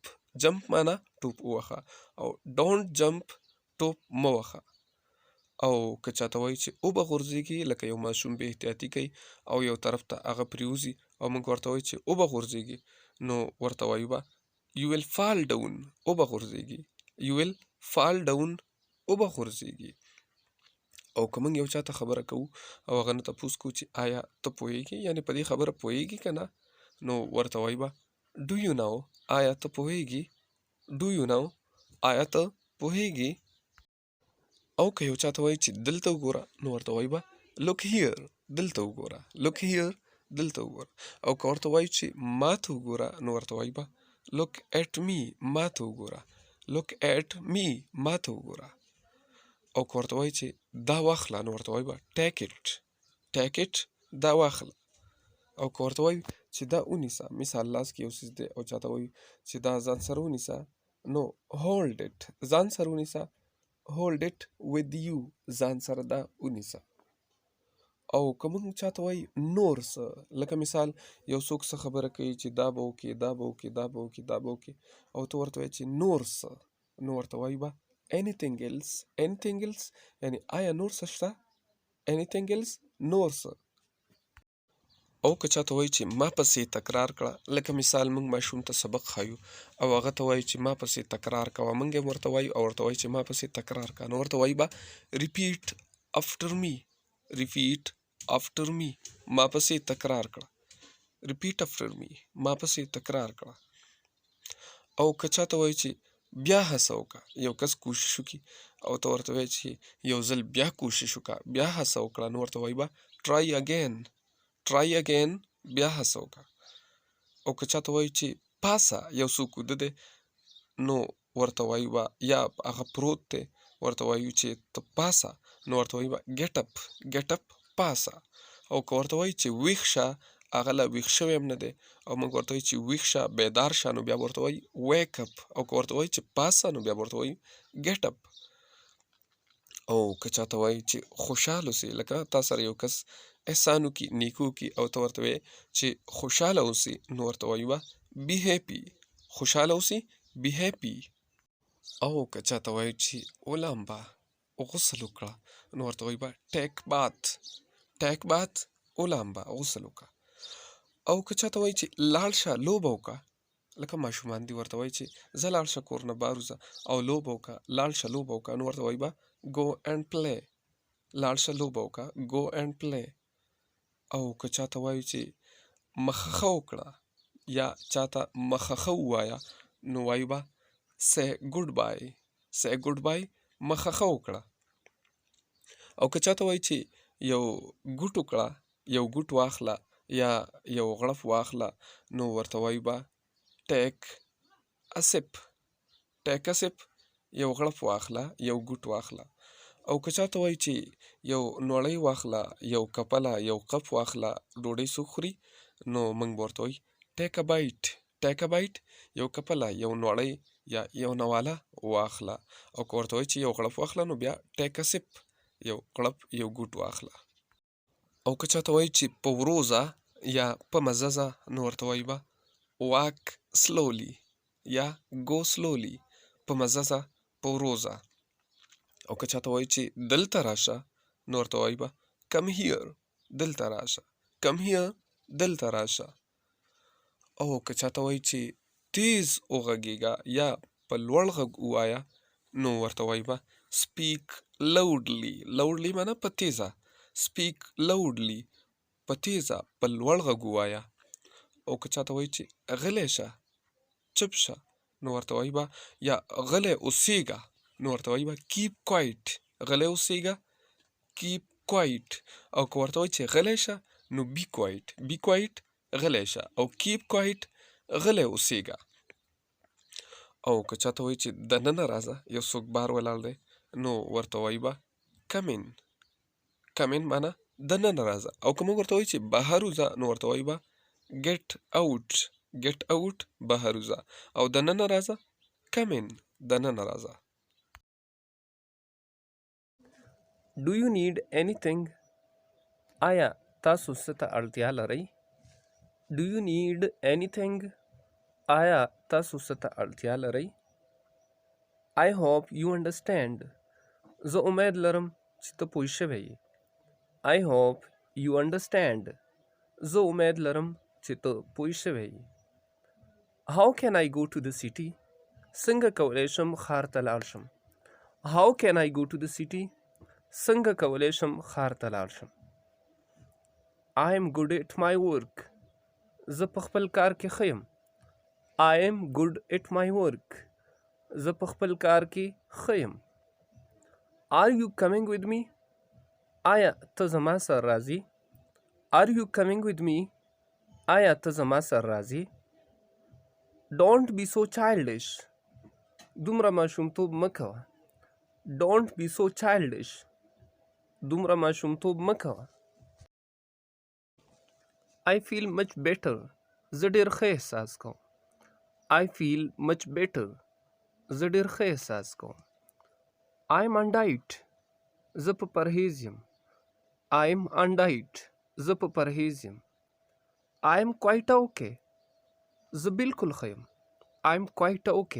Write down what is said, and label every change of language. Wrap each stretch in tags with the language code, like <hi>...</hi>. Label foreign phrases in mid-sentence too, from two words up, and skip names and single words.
<ps>jump معنا ټوپ ووهه او</ps> <en>don't jump</en> <ps>ټوپ مه وهه. او که چاته وایو چې اوبه غورځېږي لکه یو ماشوم بې احتیاطي کوي او یو طرف ته هغه پرېوځي او موږ ورته وایو چې اوبه غورځېږي نو ورته وایو به</ps> <en>you will fall down.</en> <ps>اوبه غورځېږي</ps> <en>you will fall down</en> <ps>اوبه غورځېږي. او که موږ یو چاته خبره کوو او هغه نه تپوس کوو چې آیا ته پوهېږې یعنې په دې خبره پوهېږې که نه نو ورته وایو به</ps> <en>do you know.</en> <ps>آیا ته پوهېږې</ps> <en>do you know.</en> <ps>آیا ته پوهېږې. او که یو چاته وایي چې دلته وګوره نو ورته وایو به</ps> <en>look here.</en> <ps>دلته وګوره</ps> <en>look here.</en> <ps>دلته وګوره. او که ورته وایو چې ما ته وګوره نو ورته وایو به</ps> <en>look at me.</en> <ps>ما ته وګوره</ps> <en>look at me.</en> <ps>ما ته وګوره. او که ورته وایو چې دا واخله نو ورته وایو به</ps> <en>take it. take it</en> <ps>دا واخله. او که ورته وایو چې دا ونیسه مثال لاس کې یو څیز دی او چاته وایو چې دا ځان سره ونیسه نو</ps> <en>hold it.</en> <ps>ځان سره ونیسه</ps> <en>hold it with you.</en> <ps>ځان سره دا ونیسه. او که موږ چاته وایو نور څه لکه مثال یو څوک څه خبره کوي چې دا به وکړي دا به وکړي دا به وکړي دا به وکړي او ته ورته وایې چې نور څه نو ورته وایو به</ps> <en>anything else. anything else</en> <ps>یعنی آیا نور څه شته</ps> <en>anything else</en> <ps>نور څه. او که چاته وایي چې ما پسې تکرار کړه لکه مثال موږ ماشوم ته سبق ښایو او هغه ته وایو چې ما پسې تکرار کوه موږ هم ورته وایو او ورته وایو چې ما پسې تکرار کوه نو ورته وایو به</ps> <en>repeat after me. repeat after me.</en> <ps>ما پسې تکرار کړه</ps> <en>repeat after me.</en> <ps>ما پسې تکرار کړه. او که چاته وایي چې بیا هڅه وکړه یو کس کوشش وکړي او ته ورته وایې چې یو ځل بیا کوشش وکړه بیا هڅه وکړه نو ورته وایو به</ps> <en>try again. try again</en> <ps>بیا هڅه وکړه. او که چاته وایو چې پاسه یو څوک وده دی نو ورته وایو به یا هغه پروت دی ورته وایو چې ته پاسه نو ورته وایو به</ps> <en>get up. get up پاسه.</en> <ps>او که ورته وایو چې ویښ شه هغه لا ویښ شوی هم نه دی او موږ ورته وایو چې ویښ شه بیدار شه نو بیا به ورته وایو</ps> <en>wake up.</en> <ps>او که ورته وایو چې پاسه نو بیا به ورته وایو</ps> <en>get up.</en> <ps>او که چاته وایو چې خوشحاله اوسې لکه تا سره یو کس احسان وکړي نیکي وکړي او ته ورته وایې چې خوشحاله اوسې نو ورته وایو به</ps> <en>be happy.</en> <ps>خوشحاله اوسې</ps> <en>be happy.</en> <ps>او که چاته وایو چې ولامبه غسل وکړه نو ورته وایو به</ps> <en>take bath. take bath</en> <ps>ولامبه غسل وکړه. او که چاته وایي چې لاړ شه لوبه وکړه لکه ماشومان دي ورته وایي چې ځه لاړ شه کور نه بهر وځه او لوبه وکړه لاړ شه لوبه وکړه نو ورته وایو به</ps> <en>go and play.</en> <ps>لاړ شه لوبه وکړه</ps> <en>go and play.</en> <ps>او که چاته وایو چې مخخه وکړه یا چاته مخخه ووایه نو وایو به</ps> <en>say goodbye. say goodbye</en> <ps>مخخه وکړه. او که چاته وایي چې یو ګوټ وکړه یو ګوټ واخله یا یو غړپ واخله نو ورته وایو به</ps> <en>take a sip. take a sip</en> <ps>یو غړپ واخله یو ګوټ واخله. او که چاته وایي چې یو نوړی واخله یو کپله یو قپ واخله ډوډۍ څوک خوري نو موږ به ورته وایو</ps> <en>take a bite. take a bite</en> <ps>یو کپله یو نوړی یا یو نواله واخله. او که ورته وایي چې یو غړپ واخله نو بیا</ps> <en>take a sip</en> <ps>یو غړپ یو ګوټ واخله. او که چاته وایي چې په ورو ځه یا په مزه ځه نو ورته وایو به</ps> <en>walk slowly</en> <ps>یا</ps> <en>go slowly.</en> <ps>په مزه ځه په ورو ځه. او که چاته وایي چې دلته راشه نو ورته وایو به</ps> <en>come here.</en> <ps>دلته راشه</ps> <en>come here.</en> <ps>دلته راشه. او که چاته وایي چې تیز وغږېږه یا په لوړ غږ ووایه نو ورته وایو به</ps> <en>speak loudly.</en> <ps>loudly معنا په تیزه.</ps> <en>speak loudly</en> <ps>په تیزه په لوړ غږ ووایه. او که چاته وایي چې غلی شه، چپ شه، نو ورته وایي به یا غلی اوسېږه، نو ورته وایي به</ps> <en>keep quiet.</en> <ps>غلی اوسېږه</ps> <en>keep quiet.</en> <ps>او که ورته وایي چې غلی شه نو</ps> <en>be quiet. be quiet</en> <ps>غلی شه او</ps> <en>keep quiet</en> <ps>غلی اوسېږه. او که چاته وایي چې دننه راځه، یو څوک بار ولاړ دی، نو ورته وایي به</ps> <en>come in. come in</en> <ps>معنا دننه راځه. او که موږ ورته وایي چې بهر وځه، نو ورته وایي به</ps> <en>get out. get out</en> <ps>بهر وځه. او دننه راځه</ps> <en>come in</en> <ps>دننه راځه.</ps> <en>Do you need anything?</en> <ps>آیا تاسو څه ته اړتیا لرئ؟</ps> <en>Do you need anything?</en> <ps>آیا تاسو څه ته اړتیا لرئ؟</ps> <en>I hope you understand.</en> <ps>زه امید لرم چې ته پوه شوی یې.</ps> <en>I hope you understand.</en> <ps>زه امید لرم چې ته پوه شوی یې.</ps> <en>How can I go to the city?</en> <ps>څنګه کولی شم ښار ته لاړ شم؟</ps> <en>How can I go to the city?</en> <ps>څنګه کولی شم ښار ته لاړ شم؟</ps> <en>I am good at my work.</en> <ps>زه په خپل کار کې ښه یم.</ps> <en>I am good at my work.</en> <ps>زه په خپل کار کې ښه یم.</ps> <en>Are you coming with me?</en> <ps>آیا ته زما سره راځې؟</ps> <en>Are you coming with me?</en> <ps>آیا ته زما سره راځې؟</ps> <en>Don't be so childish.</en> <ps>دومره ماشومتوب مه کوه.</ps> <en>Don't be so childish.</en> <ps>دومره ماشومتوب مه کوه.</ps> <en>I feel much better.</en> <ps>زه ډېر ښه احساس کوم.</ps> <en>I feel much better.</en> <ps>زه ډېر ښه احساس کوم.</ps> <en>I'm on diet.</en> <ps>زه په پرهیز یم.</ps> <en>I'm on diet.</en> <ps>زه په پرهیز یم.</ps> <en>I'm quite okay.</en> <ps>زه بالکل ښه یم.</ps> <en>I'm quite okay.</en>